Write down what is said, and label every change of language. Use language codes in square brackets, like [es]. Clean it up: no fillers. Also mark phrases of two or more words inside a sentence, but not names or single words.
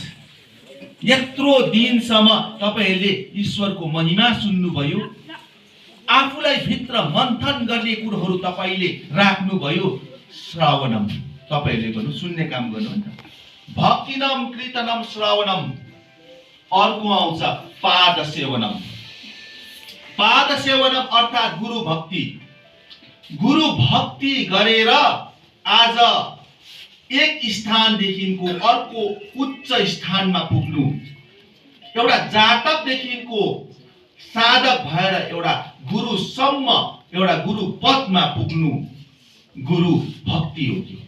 [ne] यत्रो दिनसम्म तपाईहरुले ईश्वरको महिमा सुन्नुभयो, आफूलाई भित्र मन्थन गर्ने कुरोहरू तपाईले राख्नुभयो। श्रावणम तपाईहरुले गर्नु, सुन्ने काम गर्नु हुन्छ। [sa] भक्तिनम कीर्तनम श्रावणम। [ne] अर्को आउँछ [sa] पाद सेवनम। पाद सेवनम [ne] अर्थात् गुरु भक्ति। गुरु भक्ति गरेर आज एक स्थानदेखिको अर्को उच्च स्थानमा पुग्नु, एउटा जातकदेखिको साधक भएर एउटा गुरुसम्म, एउटा गुरु पदमा पुग्नु गुरु भक्ति हो।